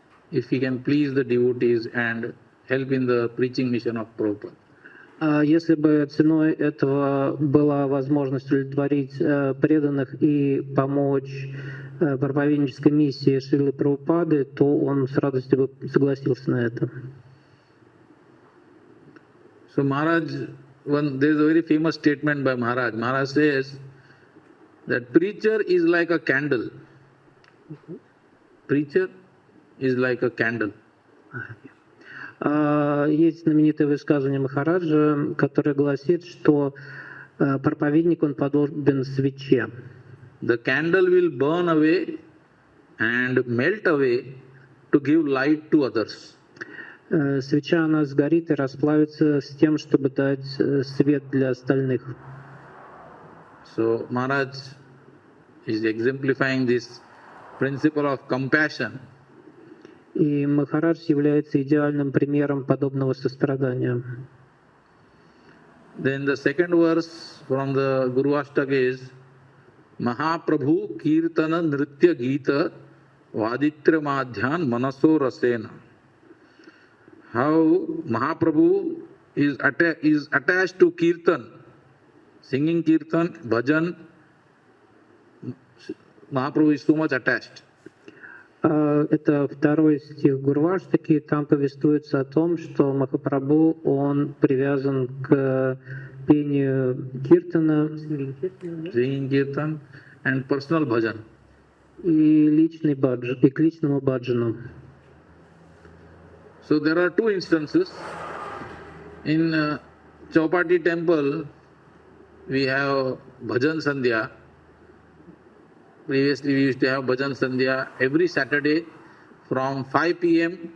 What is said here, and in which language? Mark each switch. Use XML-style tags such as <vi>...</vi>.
<en>If he can please the devotees and help in the preaching mission of Prabhupada.</en> <ru>Если бы ценой этого была возможность удовлетворить преданных и помочь проповеднической миссии Шрилы Прабхупады, то он с радостью бы согласился на это.</ru> <en>So Maharaj, there is a very famous statement by Maharaj. Maharaj says that preacher is like a candle. Preacher is like a candle.</en> <ru>Есть знаменитое высказывание Махараджа, которое гласит, что проповедник, он подобен свече.</ru> <en>The candle will burn away and melt away to give light to others.</en> <ru>Свеча, она сгорит и расплавится с тем, чтобы дать свет для остальных.</ru> <en>So Maharaj is exemplifying this principle of compassion.</en> <ru>И Махарадж является идеальным примером подобного сострадания.</ru> <en>Then the second verse from the Guru Ashtaka is</en> <sa>Mahaprabhu Kirtana Nritya Gita Vaditra Madhyan Manaso Rasena.</sa> <en>How Mahaprabhu is attached to Kirtan, singing Kirtan, bhajan. Mahaprabhu is so much attached.</en> <ru>Это второй стих Гурваштаки, там повествуется о том, что Махапрабху, он привязан к пению киртана,</ru> <en>Singing Kirtan and personal bhajan.</en> <ru>и личный баджан, и к личному баджану.</ru> <en>So there are two instances. In Chowpatty temple, we have bhajan sandhya. Previously we used to have bhajan sandhya every Saturday from 5 p.m.</en>